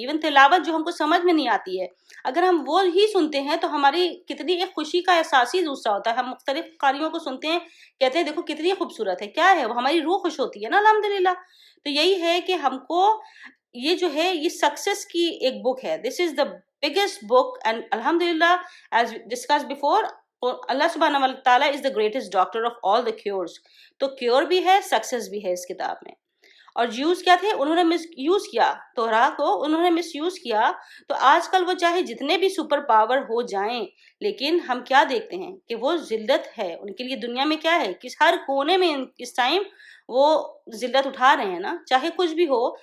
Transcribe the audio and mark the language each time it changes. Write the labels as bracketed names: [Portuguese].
[Urdu] Even تلاوت جو ہم کو سمجھ میں نہیں آتی ہے, اگر ہم وہ ہی سنتے ہیں تو ہماری کتنی ایک خوشی کا احساس ہی دوسرا ہوتا ہے. ہم مختلف قاریوں کو سنتے ہیں, کہتے ہیں دیکھو کتنی خوبصورت ہے, کیا ہے وہ ہماری روح خوش ہوتی ہے نا الحمدللہ. تو یہی ہے کہ ہم کو یہ جو ہے یہ سکسیس کی ایک بک ہے. [English] This is the biggest book and الحمدللہ as discuss before Allah سبحانہ و تعالیٰ is the greatest doctor of all the cures. [Urdu] تو کیور بھی ہے, سکسیس بھی ہے اس کتاب میں. اور جیوز کیا تھے, انہوں نے مس یوز کیا توراہ کو, انہوں نے مس یوز کیا. تو آج کل وہ چاہے جتنے بھی سپر پاور ہو جائیں, لیکن ہم کیا دیکھتے ہیں کہ وہ ذلت ہے ان کے لیے دنیا میں. کیا ہے کہ ہر کونے میں اس ٹائم وہ ذلت اٹھا رہے ہیں نا, چاہے کچھ بھی ہو.